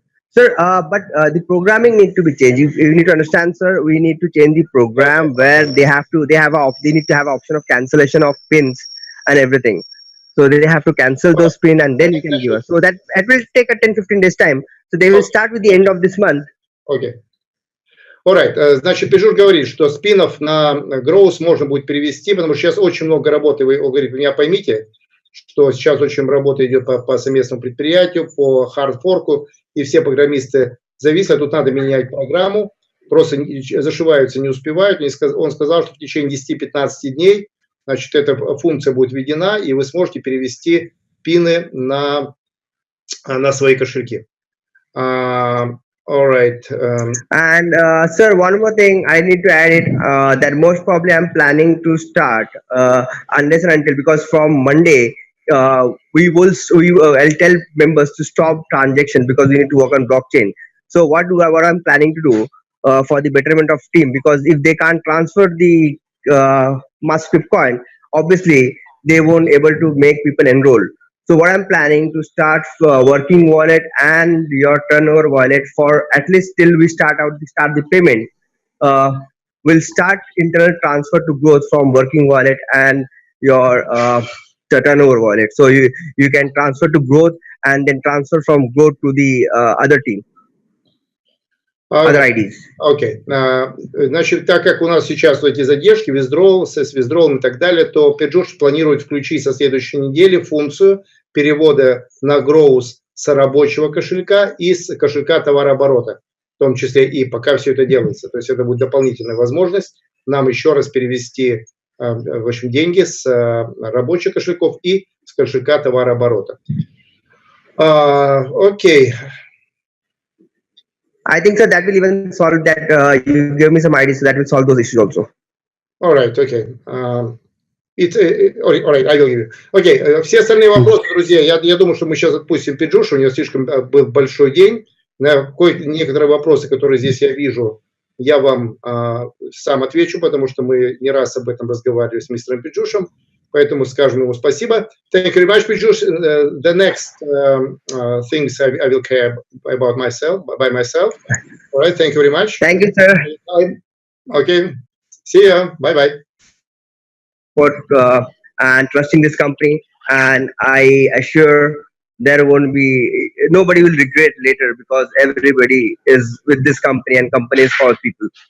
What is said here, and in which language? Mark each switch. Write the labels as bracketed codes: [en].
[en] Sir, but the programming need to be changed. You need to understand, sir. We need to change the program where they need to have option of cancellation of pins and everything. So they have to cancel those pins and then you can give us. So that will take a 10-15 days time. So they will start with the end of this month. Okay. [ru] Alright, значит, Пиджуш говорит, что спинов на growth можно будет перевести, потому что сейчас очень много работы. Он говорит, вы меня поймите, что сейчас очень работа идет по совместному предприятию, по хардфорку, и все программисты зависли, тут надо менять программу, просто зашиваются, не успевают. Он сказал, что в течение 10-15 дней, значит, эта функция будет введена, и вы сможете перевести пины на свои кошельки. [en] All right. And sir, one more thing I need to add it that most probably I'm planning to start unless and until, because from Monday I'll tell members to stop transactions because we need to work on blockchain. So what I'm planning to do for the betterment of team, because if they can't transfer the MASSCRYP coin, obviously they won't able to make people enroll. So what I'm planning to start working wallet and your turnover wallet for at least till we start the payment. We'll start internal transfer to growth from working wallet and your turnover wallet. So you can transfer to growth and then transfer from growth to the other team. Other IDs. [ru] Окей. Значит, так как у нас сейчас эти задержки, withdrawal, с withdrawal и так далее, то Пиджуш планирует включить со следующей недели функцию перевода на growth с рабочего кошелька и с кошелька товарооборота, в том числе и пока все это делается. То есть это будет дополнительная возможность нам еще раз перевести, в общем, деньги с рабочих кошельков и с кошелька товарооборота. Окей. [en] I think, sir, that will even solve that. You give me some ideas, so that will solve those issues also. All right, okay. All right, I will give you. [ru] Okay, все остальные вопросы, друзья, я думаю, что мы сейчас отпустим Пиджуша, у него слишком был большой день. На некоторые вопросы, которые здесь я вижу, я вам сам отвечу, потому что мы не раз об этом разговаривали с мистером Пиджушем. Поэтому скажем ему спасибо. [en] Thank you very much, Пиджуш. The next things I will care about by myself. All right, thank you very much. Thank you, sir. Okay, see ya. Bye-bye. For and trusting this company, and I assure nobody will regret later because everybody is with this company and company is for people.